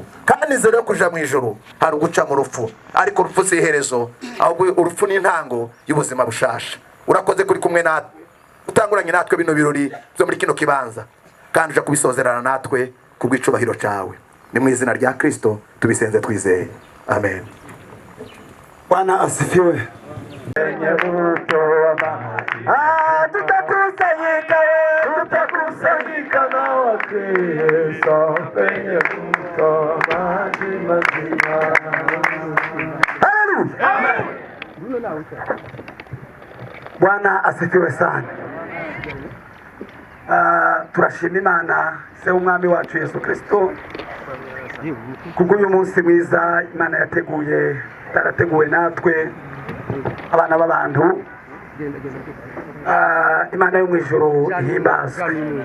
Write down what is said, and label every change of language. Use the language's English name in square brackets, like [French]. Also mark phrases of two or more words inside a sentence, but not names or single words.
[Rundi] Kandi inzira yo kuja mu ijuru hari uguca mu rupfu, ariko urupfu si iherezo, ahubwo urupfu ni intango y'ubuzima bushasha. Urakoze kuri kumwe natwe, utanguranye natwe bino birori byo muri kino kibanza, kandi uja kubisozerana natwe kubw'icubahiro cyawe. Ni mu izina rya Kristo tubisenze twizeye, amen. [Swahili] Bwana asifiwe. Tutakusanyika na Wakristo penye mto maji mazima. Haleluya. Amen. Bwana asifiwe sana. [Rundi] Turashima Imana se umwami wacu Yesu Kristo kubw'uyu munsi mwiza Imana yateguye, tarateguwe natwe abana b'abantu. Imana yo mu ijuru ihimbazwe.